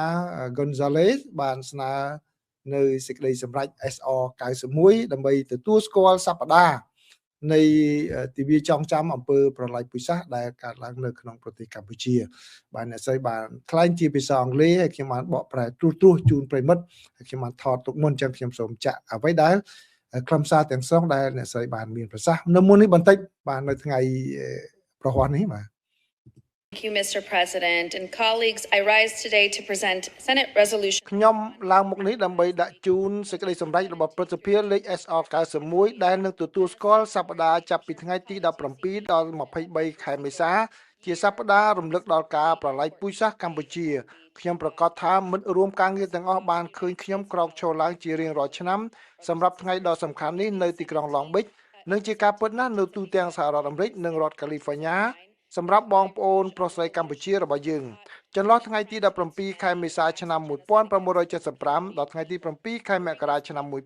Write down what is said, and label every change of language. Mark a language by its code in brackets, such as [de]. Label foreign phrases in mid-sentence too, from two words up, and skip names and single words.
[km] Gonzalez បានស្នើនៅសេចក្តីសម្រេច SR 91ដើម្បីទទួលស្គាល់សប្តាហ៍នៃទិវាចងចាំអំពើប្រល័យពូជសាសន៍ដែលកើតឡើងនៅក្នុងប្រទេសកម្ពុជាបាទអ្នកស្រីបានថ្លែងជាភាសាអង់គ្លេសហើយខ្ញុំបានបកប្រែត្រួសជូនប្រិមិត្តហើយខ្ញុំបានថតទុកមុនអញ្ចឹងខ្ញុំសូមចាក់អ្វីដែលខ្លឹមសារទាំងស្រុងដែលអ្នកស្រីបានមានប្រសាសន៍នៅមុននេះបន្តិចបាទនៅថ្ងៃប្រហ័សនេះបាទ [en] Thank you, Mr. President. And colleagues, I rise today to present Senate Resolution [km] ខ្ញុំឡើងមុខនេះដើម្បីដាក់ជូនសេចក្តីសម្រេចរបស់ព្រឹទ្ធសភាលេខ SR 91ដែលនឹងទទួលស្គាល់សប្តាហ៍ចាប់ពីថ្ងៃទី17 ដល់23ខែមេសាជាសប្តាហ៍រំលឹកដល់ការប្រល័យពូជសាសន៍កម្ពុជាខ្ញុំប្រកាសថាមិត្តរួមការងារទាំងអស់បានឃើញខ្ញុំក្រោកឈរឡើងជារៀងរាល់ឆ្នាំសម្រាប់ថ្ងៃដ៏សំខាន់នេះនៅទីក្រុង Long Beach និងជាការពិតណាស់នៅទូទាំងសហរដ្ឋអាមេរិកនិងរដ្ឋ California សម្រាប់បងប្អូនប្រុសស្រីកម្ពុជារបស់យើងចន្លោះថ្ងៃទី17ខែមេសាឆ្នាំ1975ដល់ថ្ងៃទី7ខែមករាឆ្នាំ